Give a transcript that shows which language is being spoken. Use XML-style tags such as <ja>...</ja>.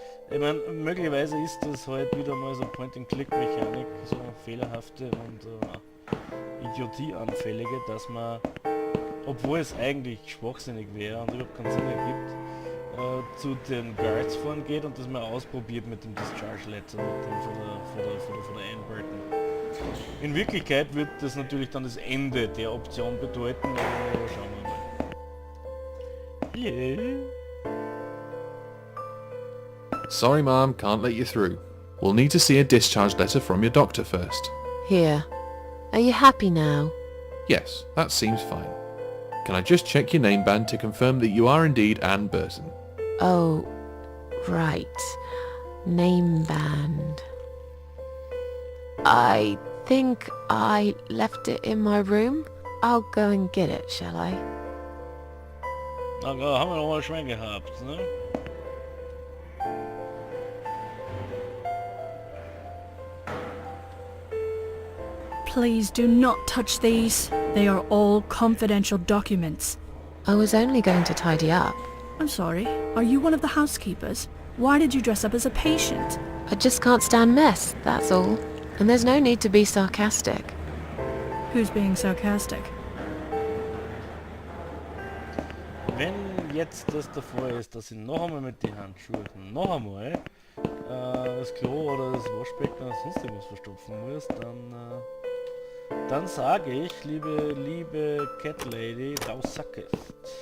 <de>Ich meine, möglicherweise ist das halt wieder mal so Point-and-Click-Mechanik, so eine fehlerhafte und idiotieanfällige, dass man, obwohl es eigentlich schwachsinnig wäre und überhaupt keinen Sinn ergibt, zu den Guards fahren geht und das mal ausprobiert mit dem Discharge-Letter, mit dem von der Anne Burton. In Wirklichkeit wird das natürlich dann das Ende der Option bedeuten, aber schauen wir mal.</de> <en>Yeah. Sorry, Mom, can't let you through. We'll need to see a discharge letter from your doctor first. Here. Are you happy now? Yes, that seems fine. Can I just check your name band to confirm that you are indeed Anne Burton? Oh, right. Name band. I think I left it in my room. I'll go and get it, shall I?</en> <de>Na klar, haben wir noch mal Schwein gehabt, ne?</de> <en>Please do not touch these. They are all confidential documents. I was only going to tidy up. I'm sorry, are you one of the housekeepers? Why did you dress up as a patient? I just can't stand mess, that's all. And there's no need to be sarcastic. Who's being sarcastic?</en> <de>Wenn jetzt das davor ist, dass ich noch einmal mit den Handschuhen noch einmal das Klo oder das Waschbecken oder sonst irgendwas verstopfen muss, dann sage ich, liebe Cat Lady,</de> <en>thou suckest.</en>